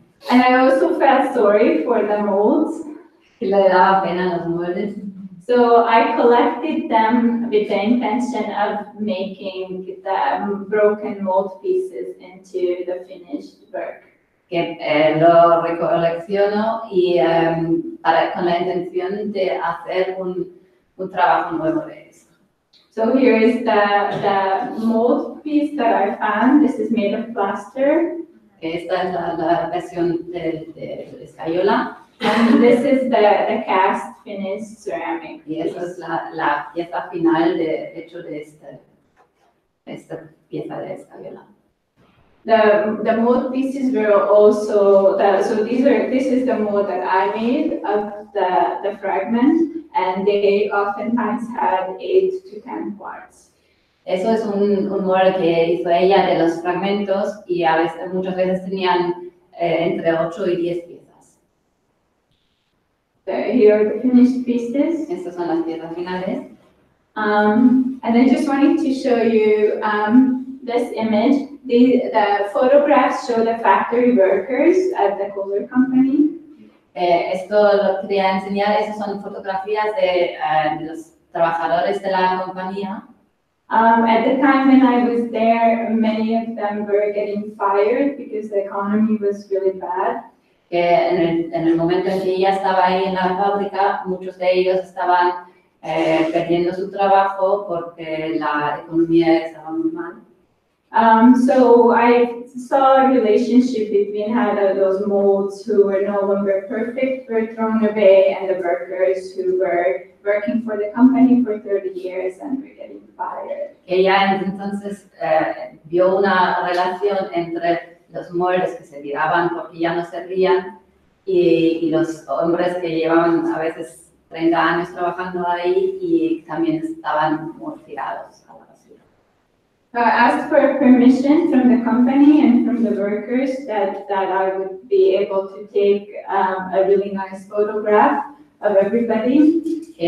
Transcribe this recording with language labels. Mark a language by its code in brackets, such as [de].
[en] And I also felt sorry for the molds. [es] Y le daba pena a los moldes. [en] So I collected them with the intention of making the broken mold pieces into the finished work. [es] Que lo recolecciono y con la intención de hacer un trabajo nuevo de eso. [en] So here is the mold piece that I found. This is made of plaster. [es] Esta es la versión de escayola. [en] And this is the cast finished ceramic. [es] Y esa es la pieza final hecho de esta pieza de escayola. [en] The mold pieces were also, this is the mold that I made of the fragment, and they oftentimes had 8 to 10 parts. [es] Eso es un molde que hizo ella de los fragmentos y muchas veces tenían entre 8 y 10 piezas. [en] Here are the finished pieces. [es] Estas son las piezas finales. [en] And I just wanted to show you this image. The photographs show the factory workers at the color company. [es] Esto lo quería enseñar, esas son fotografías de los trabajadores de la compañía. [en] At the time when I was there, many of them were getting fired because the economy was really bad. [es] En el momento en que ella estaba ahí en la fábrica, muchos de ellos estaban perdiendo su trabajo porque la economía estaba muy mal. [en] So I saw a relationship between how those molds who were no longer perfect were thrown away and the workers who were working for the company for 30 years and were getting fired. [es] Ella entonces vio una relación entre los moldes que se tiraban porque ya no servían y los hombres que llevaban a veces 30 años trabajando ahí y también estaban muy tirados a la basura. [en] I asked for permission from the company and from the workers that I would be able to take a really nice photograph of everybody.